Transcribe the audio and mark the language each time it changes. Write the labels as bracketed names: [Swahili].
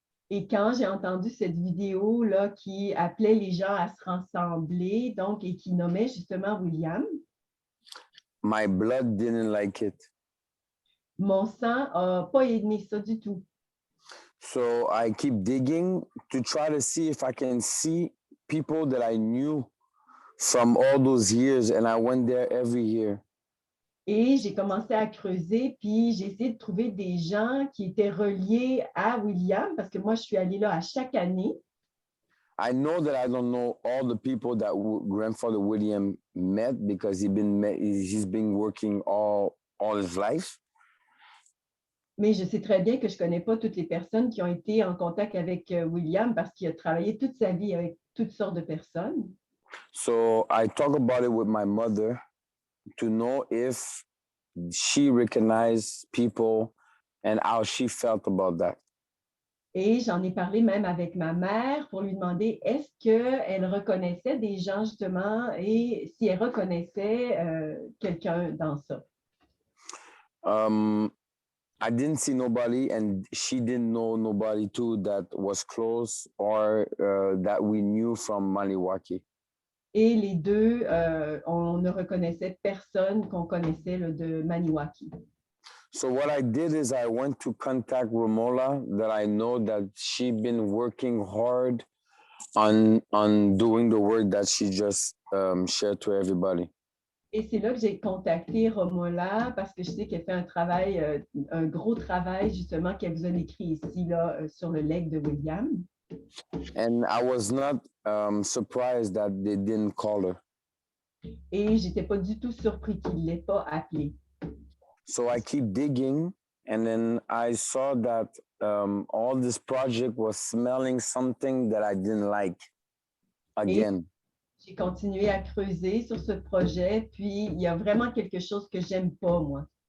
[French] Et quand j'ai entendu cette vidéo-là qui appelait les gens à se rassembler, donc, et qui nommait justement William, [English] my blood didn't like it. [French] mon sang n'a pas aimé ça du tout. [English] So I keep digging to try to see if I can see people that I knew from all those years, and I went there every year. [French] Et j'ai commencé à creuser, puis j'ai essayé de trouver des gens qui étaient reliés à William, parce que moi, je suis allée là à chaque année. [English] I know that I don't know all the people that grandfather William met because he's been working all his life. [French] Mais je sais très bien que je ne connais pas toutes les personnes qui ont été en contact avec William parce qu'il a travaillé toute sa vie avec toutes sortes de personnes. [English] So I talk about it with my mother to know if she recognized people and how she felt about that. [French] Et j'en ai parlé même avec ma mère pour lui demander est-ce qu'elle reconnaissait des gens justement et si elle reconnaissait quelqu'un dans ça. [English] I didn't see nobody, and she didn't know nobody too that was close or that we knew from Maniwaki. [French] Et les deux, on ne reconnaissait personne qu'on connaissait là, de Maniwaki. [English] So what I did is I went to contact Romola, that I know that she'd been working hard on doing the work that she just shared to everybody. [French] Et c'est là que j'ai contacté Romola parce que je sais qu'elle fait un travail, un gros travail justement qu'elle vous a écrit ici là, sur le legs de William. [English] And I was not surprised that they didn't call her. [French] Et j'étais pas du tout surpris qu'il ne l'ait pas appelée. [English] So I keep digging, and then I saw that all this project was smelling something that I didn't like again. [French] J'ai continué à creuser sur ce projet, puis il y a vraiment quelque chose que j'aime pas, moi.